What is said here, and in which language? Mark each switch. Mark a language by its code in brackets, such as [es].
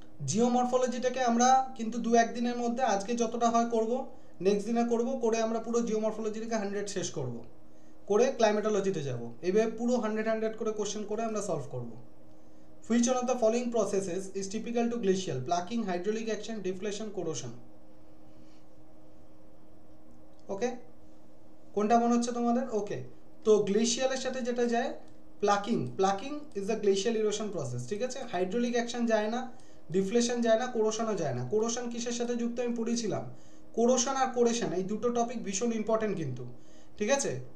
[bn] জিওমরফোলজিটাকে আমরা কিন্তু 2-1 দিনের মধ্যে, আজকে যতটা হয় করব, নেক্সট দিনে করব, করে আমরা পুরো জিওমরফোলজিটাকে 100 শেষ করব, করে ক্লাইমেটোলজিতে যাব। এইভাবে পুরো 100 করে কোশ্চেন করে আমরা সলভ করব। [en] Which one of the following processes is typical to glacial? Plucking, hydraulic action, deflation, corrosion. [bn] ওকে, কোনটা মনে হচ্ছে তোমাদের? ওকে, তো গ্লেশিয়ালের সাথে যেটা যায় [en] plucking is the glacial erosion process, [bn] ঠিক আছে। হাইড্রোলিক অ্যাকশন যায় না, ডিফ্লেশন যায় না, কোরোশনও যায় না। কোরোশন কিসের সাথে যুক্ত আমি পড়েছিলাম? কোরোশন আর কোরেশন এই দুটো টপিক ভীষণ ইম্পর্টেন্ট কিন্তু, ঠিক আছে।